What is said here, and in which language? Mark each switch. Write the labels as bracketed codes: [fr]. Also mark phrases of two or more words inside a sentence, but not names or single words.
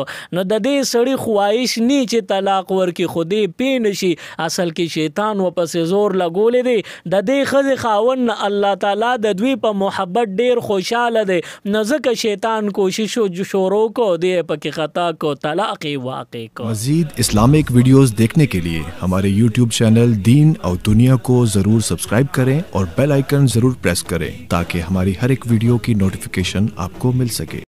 [ps] نو د دې سړي خواهش نی چې طلاق ورکی خودی پی نشي، اصل کې شیطان و پس زور لګولې دی. د دې ښځې خاوند الله تعالی د دوی په محبت ډیر خوشاله دی، نو ځکه شیطان کوشش شروع کو دی پکې خطا کو طلاق واقع کو. [ur] مزید [en] Islamic videos [ur] دیکھنے کے لیے ہمارے یوٹیوب چینل دین اور دنیا کو ضرور سبسکرائب کریں اور [en] bell icon [ur] ضرور پریس کریں تاکہ ہماری ہر ایک ویڈیو کی نوٹیفیکیشن آپ کو مل سکے.